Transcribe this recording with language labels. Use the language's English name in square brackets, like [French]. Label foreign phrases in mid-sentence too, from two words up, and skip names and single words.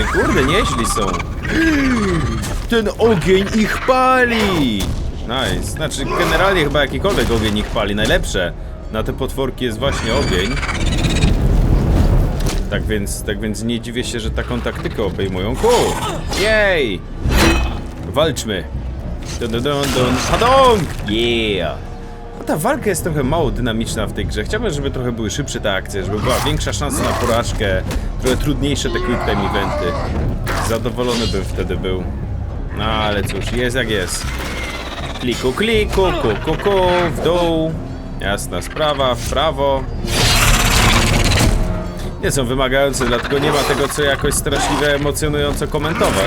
[Polish] Kurde, nieźli są. Ten ogień ich pali! Nice. Znaczy, generalnie chyba jakikolwiek ogień ich pali. Najlepsze na te potworki jest właśnie ogień. Tak więc nie dziwię się, że taką taktykę obejmują. Jej! Walczmy! Dun dun dun dun. Hadong! Yeah! No ta walka jest trochę mało dynamiczna w tej grze. Chciałbym, żeby trochę były szybsze te akcje, żeby była większa szansa na porażkę, trochę trudniejsze te [English] quick time eventy. [Polish] Zadowolony bym wtedy był. No ale cóż, jest jak jest. Kliku, kliku, ku, w dół. Jasna sprawa, w prawo. Nie są wymagające, dlatego nie ma tego, co jakoś straszliwie emocjonująco komentować.